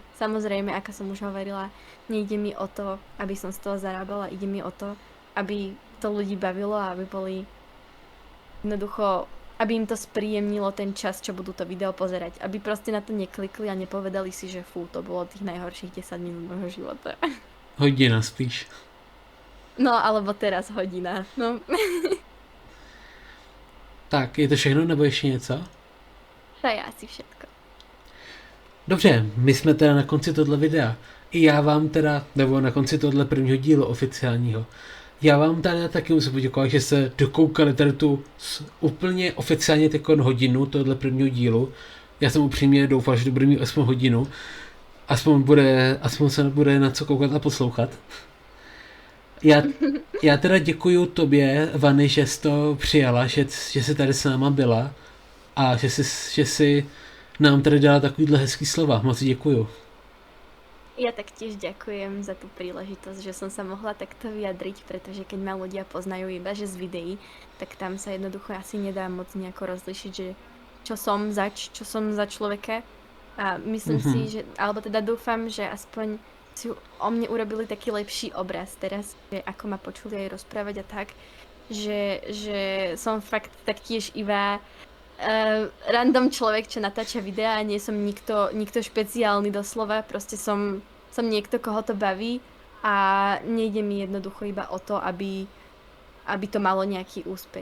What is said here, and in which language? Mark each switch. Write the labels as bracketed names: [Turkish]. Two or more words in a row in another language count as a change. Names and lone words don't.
[Slovak] Samozrejme, ako som už hovorila, nejde mi o to, aby som z toho zarábala, ide mi o to, aby to ľudí bavilo a aby boli jednoducho, aby im to spríjemnilo ten čas, čo budú to video pozerať. Aby proste na to neklikli a nepovedali si, že fú, to bolo tých najhorších 10 minút môjho života. [Czech] Hodina spíš. [Slovak] No, alebo teraz hodina. No. [Czech] Tak, je to všechno, nebo ještě něco? [Slovak] To je asi všetko. [Czech] Dobře, my jsme teda na konci tohle videa. I já vám teda, nebo na konci tohle prvního dílu oficiálního, já vám tady taky musím poděkovat, že se dokoukali tady tu úplně oficiálně tekon hodinu tohle prvního dílu. Já jsem upřímně doufal, že to bude mít aspoň hodinu. Aspoň se bude na co koukat a poslouchat. Já teda děkuju tobě, Vany, že jsi to přijala, že jsi tady s náma byla a že jsi nám tady dala takovýhle hezký slova. Moc děkuju. [Slovak] Ja taktiež ďakujem za tú príležitosť, že som sa mohla takto vyjadriť, pretože keď ma ľudia poznajú iba že z videí, tak tam sa jednoducho asi nedá moc nejako rozlišiť, že čo som za človeka. A myslím si, že, alebo teda dúfam, že aspoň si o mne urobili taký lepší obraz teraz, že ako ma počuli aj rozprávať a tak, že som fakt taktiež iba random človek, čo natáča videa a nie som nikto špeciálny doslova, proste som niekto, koho to baví a nejde mi jednoducho iba o to, aby to malo nejaký úspech.